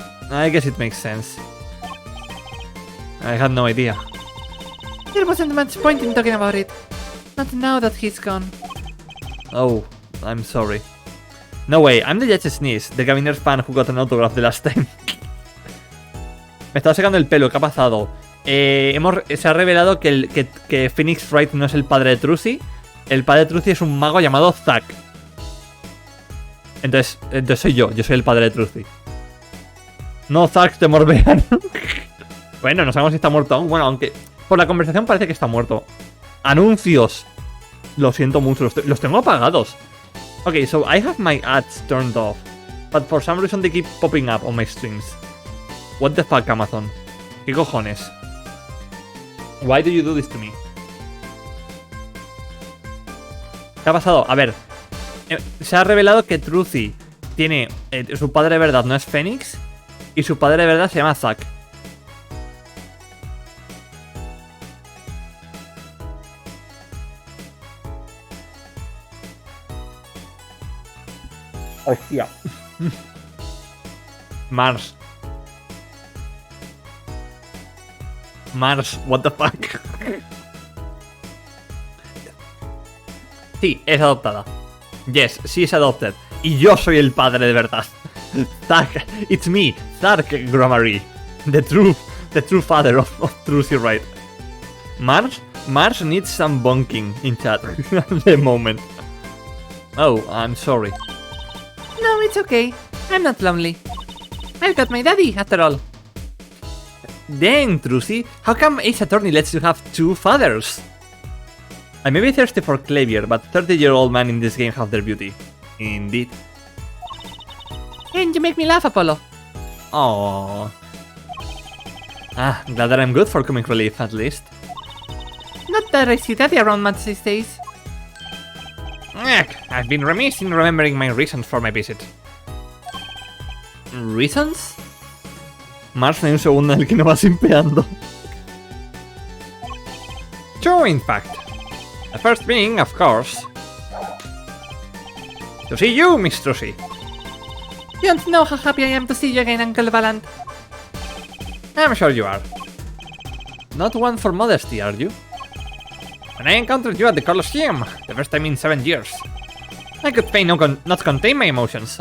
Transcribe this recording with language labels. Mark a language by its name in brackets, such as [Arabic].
[English] I guess it makes sense. I had no idea. There wasn't much point in talking about it. Not now that he's gone. Oh, I'm sorry. No way, I'm the judge's niece, the Gaviner's fan who got an autograph the last time. [Spanish] Me estaba secando el pelo, ¿qué ha pasado? Se ha revelado que Phoenix Wright no es el padre de Trucy. El padre de Trucy es un mago llamado Zack. Entonces soy yo soy el padre de Trucy. No Zack de Morbean. Bueno, no sabemos si está muerto aún. Bueno, aunque por la conversación parece que está muerto. Anuncios. Lo siento mucho, los tengo apagados. [English] Okay, so I have my ads turned off, but for some reason they keep popping up on my streams. What the fuck, Amazon? [Spanish] ¿Qué cojones? [English] Why do you do this to me? [Spanish] ¿Qué ha pasado? A ver, se ha revelado que Trucy tiene... su padre de verdad no es Phoenix, y su padre de verdad se llama Zack. Hostia. [English] Mars, what the fuck. [Spanish] Sí, es adoptada. [English] Yes, she is adopted. [Spanish] Y yo soy el padre de verdad. [English] Zack, it's me, Zack Gromery, the true father of Trucy Wright. Mars needs some bonking in chat at the moment. Oh, I'm sorry. No, it's okay. I'm not lonely. I've got my daddy, after all. Dang, Trucy, how come Ace Attorney lets you have two fathers? I may be thirsty for Clavier, but 30-year-old men in this game have their beauty. Indeed. And you make me laugh, Apollo. Aww. Glad that I'm good for comic relief, at least. Not that I see daddy around much these days. I've been remiss in remembering my reasons for my visit. ¿Reasons? [Spanish] Mars, no hay un segundo en el que no va simpeando. [English] Two, in fact. The first being, of course, to see you, Miss Trucy. You don't know how happy I am to see you again, Uncle Valant. I'm sure you are. Not one for modesty, are you? When I encountered you at the Colosseum, the first time in 7 years, I could feign not contain my emotions.